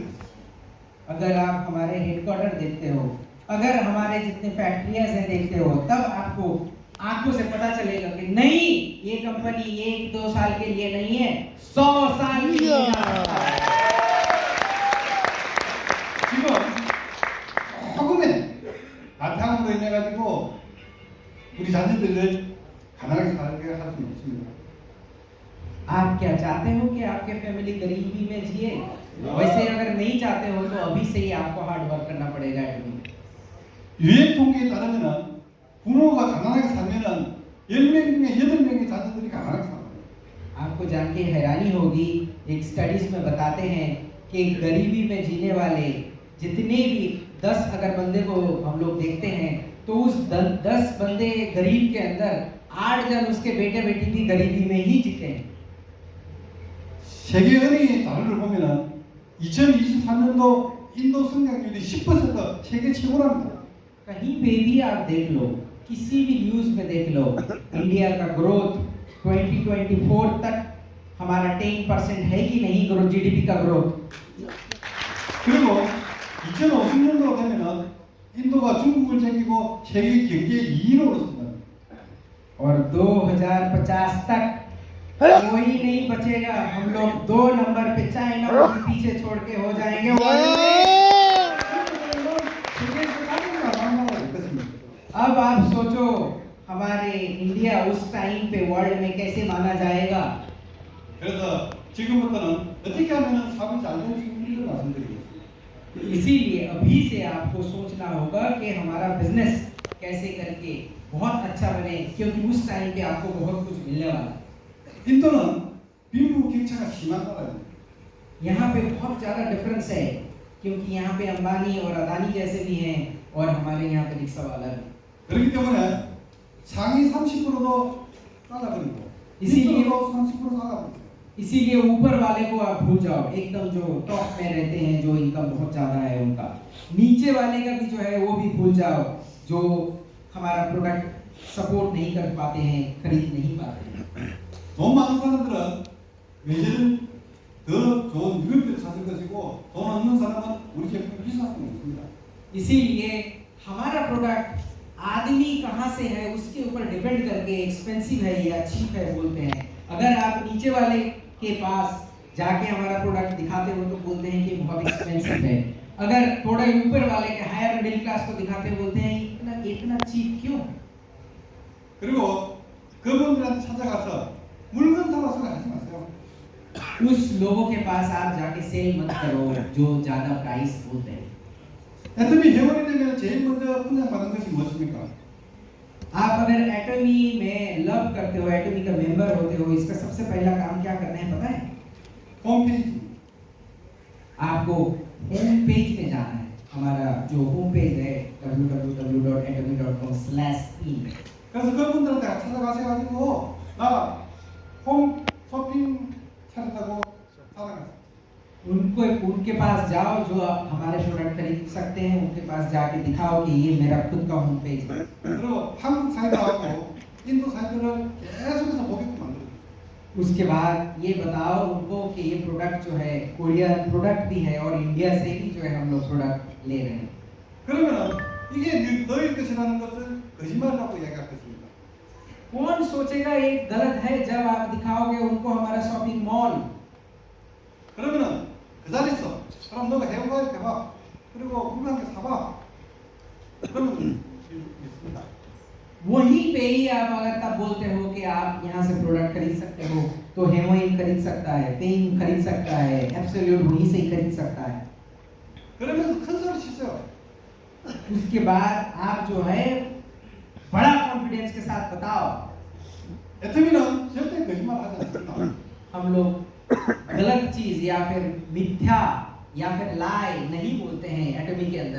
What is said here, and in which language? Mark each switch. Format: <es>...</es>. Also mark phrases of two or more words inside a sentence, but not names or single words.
<hi>अगर आप हमारे हेडक्वार्टर देखते हो, अगर हमारे जितने फैक्ट्रियां हैं देखते हो, तब आपको आंखों से पता चलेगा कि नहीं ये कंपनी 1-2 साल के लिए नहीं है, 100 साल के लिए है।</hi> <ko>지금 조금의 바탕으로 인해 가지고 우리 자녀들을 가난하게 살게 할 수는 없습니다.</ko> <hi>आप क्या चाहते हो कि आपके फैमिली गरीबी में जिए? वैसे अगर नहीं चाहते हो तो अभी से ही आपको</hi> <en>hard work</en> <hi>करना पड़ेगा एटमी।</hi> <ko>유엔 통계에 따르면 부모가 가난하게 살면은 10명 중에 8명의 자녀들이 가난하게 살아요.</ko> <hi>आपको जान के हैरानी होगी, एक स्टडीज में बताते हैं कि गरीबी में जीने वाले जितने भी 10 अगर बंदे को हम लोग देखते हैं तो उस 10 बंदे गरीब के अंदर 8 जन उसके बेटे बेटी भी गरीबी में ही जीते हैं।</hi> <ko>세계 은행의 자료를 보면은 2023년도 인도 성장률이 10% 세계 최고랍니다.</ko> <hi>कहीं पे भी आप देख लो, किसी भी न्यूज में देख लो, इंडिया का ग्रोथ 2024 तक हमारा 10% है कि नहीं ग्रोथ, जीडीपी का ग्रोथ।</hi> <ko>그리고 2050년도가 되면은 인도가 중국을 제끼고 세계 경제 2위로 오릅니다.</ko> <hi>और 2050 तक कोई नहीं बचेगा, हम लोग 2 नंबर पे चाइना को भी पीछे छोड़ के हो जाएंगे वर्ल्ड में। अब आप सोचो हमारे इंडिया उस टाइम पे वर्ल्ड में कैसे माना जाएगा।</hi> <ko>그래서 지금부터는 어떻게 하면 사업이 잘 될 수 있는지를 말씀드리겠습니다.</ko> <hi>इसीलिए अभी से आपको सोचना होगा कि हमारा बिजनेस कैसे करके बहुत अच्छा बने, क्योंकि उस टाइम पे आपको बहुत कुछ मिलने वाला है।</hi> <ko>인도는 빈부격차가 심한 나라예요.</ko> <hi>यहाँ पे बहुत ज़्यादा डिफरेंस है, क्योंकि यहाँ पे अंबानी और अदानी जैसे भी हैं और हमारे यहाँ पे रिक्शा वाला भी।</hi> <ko>그렇기 때문에 상위 30%도 잘라버리고</ko> <hi>이시리에-</hi> <ko>밑으로도 30% 잘라버리고</ko> <hi>इसीलिए ऊपर वाले को आप भूल जाओ, एकदम जो टॉप में रहते हैं, जो इनकम बहुत ज़्यादा है उनका। नीचे वाले का भी जो है वो भी भूल जाओ, जो हमारा प्रोडक्ट सपोर्ट नहीं कर पाते हैं, खरीद नहीं पाते हैं।</hi> <ko>돈 많은 사람들은 외제를 더 좋은 유럽비를 사줄 것이고 돈 없는 사람은 우리 제품을 비쌀 수 없습니다.</ko> <hi>इसीलिए हमारा प्रोडक्ट आदमी कहाँ से है उसके ऊपर डिपेंड करके एक्सपेंसिव है या चीप है बोलते हैं। अगर आप नीचे वाले के पास जाके हमारा प्रोडक्ट दिखाते हो तो बोलते हैं कि बहुत एक्सपेंसिव है। अगर थोड़ा ऊपर वाले के</hi> <en>higher middle class</en> <hi>को दिखाते हो बोलते हैं इतना इतना चीप क्यों।</hi> <ko>그리고 그분들한테 찾아가서 물건 사라 소리 하지 마세요.</ko> <hi>उस लोगों के पास आप जाके सेल मत करो जो ज्यादा प्राइस बोलते हैं।</hi> <ko>애터미 회원이 되면 제일 먼저 분양받은 것이 무엇입니까?</ko> <hi>आप अगर एटमी में लव करते हो, एटमी का मेंबर होते हो, इसका सबसे पहला काम क्या करना है पता है?</hi> <ko>홈페이지.</ko> <hi>आपको</hi> <en>home page</en> <hi>पे जाना है। हमारा जो</hi> <en>home page</en> <hi>है www.atomy.com/in।</hi> <ko>그래서 그분들한테 찾아가셔가지고 나홈 쇼핑 차렸다고 찾아가세요.</ko> <hi>उनको उनके पास जाओ जो आप हमारे प्रोडक्ट खरीद सकते हैं, उनके पास जाके दिखाओ कि ये मेरा खुद का</hi> <en>home page</en> <hi>है।</hi> <ko>그리고 한국 사이트하고 인도 사이트를 계속해서 보게끔 만들어요.</ko> <hi>उसके बाद ये बताओ उनको कि ये प्रोडक्ट जो है कोरियन प्रोडक्ट भी है और इंडिया से भी जो है हम लोग प्रोडक्ट ले रहे हैं।</hi> <ko>그러면 이게 너희 것이라는 것을 거짓말이라고 얘기할 것입니다.</ko> <hi>कौन सोचेगा ये गलत है जब आप दिखाओगे उनको हमारा</hi> <en>shopping mall.</en> <ko>그러면은 그 자리에서 그럼 너가 해외가입 해봐. 그리고 물건 한 개 사봐. 그러면 있습니다.</ko> <hi>वहीं पे ही आप अगर तब बोलते हो कि आप यहाँ से प्रोडक्ट खरीद सकते हो तो हेमोइन खरीद सकता है, पेन खरीद सकता है, एब्सोल्यूट वहीं से ही खरीद सकता है।</hi> <ko>그러면서 큰 소리 치세요.</ko> <hi>उसके बाद आप जो है बड़ा कॉन्फिडेंस के साथ बताओ।</hi> <ko>애터미는 절대 거짓말 하지 않습니다.</ko> <hi>हम लोग गलत चीज या फिर मिथ्या या फिर लाई नहीं बोलते हैं एटमी के अंदर।</hi>